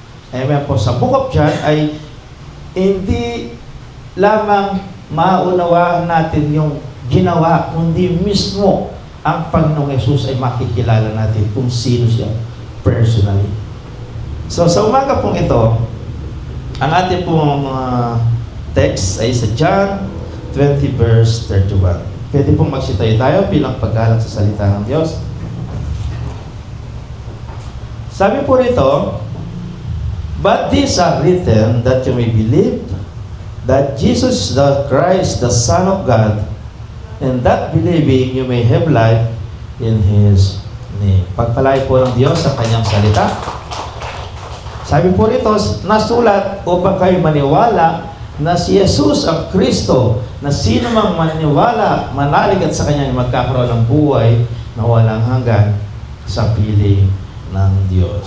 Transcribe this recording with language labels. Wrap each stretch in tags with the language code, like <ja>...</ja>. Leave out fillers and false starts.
<tl>Amen po, sa Book of John ay hindi lamang maunawaan natin yung ginawa, kundi mismo ang Panginoong Yesus ay makikilala natin kung sino siya personally. So sa umaga pong ito, ang ating pong text ay sa John 20 verse 31. Pwede pong magsitayo tayo bilang paggalang sa salita ng Diyos. Sabi po rito,</tl> <en>"But these are written that you may believe that Jesus the Christ, the Son of God, and that believing you may have life in His name."</en> <tl>Pagpalay po ng Diyos sa Kanyang salita. Sabi po rito, nasulat upang kayo maniwala na si Jesus ang Kristo, na sino mang maniwala, manalig at sa Kanya magkakaroon ng buhay na walang hanggan sa piling ng Diyos.</tl>